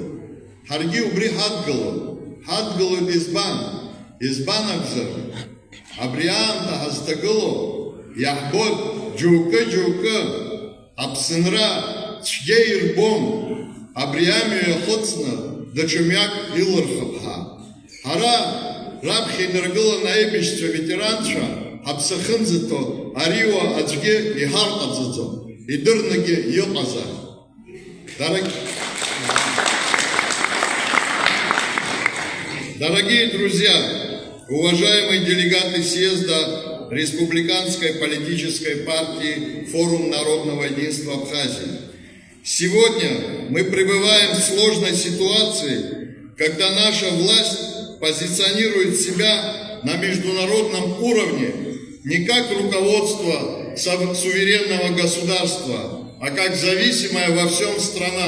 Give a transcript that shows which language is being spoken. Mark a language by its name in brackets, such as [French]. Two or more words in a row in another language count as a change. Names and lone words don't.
[Abkhazian] Ҳаргьы убри ҳадгылоит избан акәзар, абри аамҭа ҳазҭагыло иаҳбоит џьоукы аԥсынра цәгьа ирбом, абри амҩа иахыҵны даҽа мҩак илырхып ҳа. Ҳара раԥхьа инаргыланы аибашьцәа, аветеранцәа ҳаԥсахынӡаҭо ариуа аӡәгьы иҳарҟаҵаӡом, идырнагьы иҟазар. [Russian] Дорогие друзья, уважаемые делегаты съезда Республиканской политической партии Форум народного единства Абхазии, сегодня мы пребываем в сложной ситуации, когда наша власть позиционирует себя на международном уровне не как руководство суверенного государства, а как зависимая во всем страна.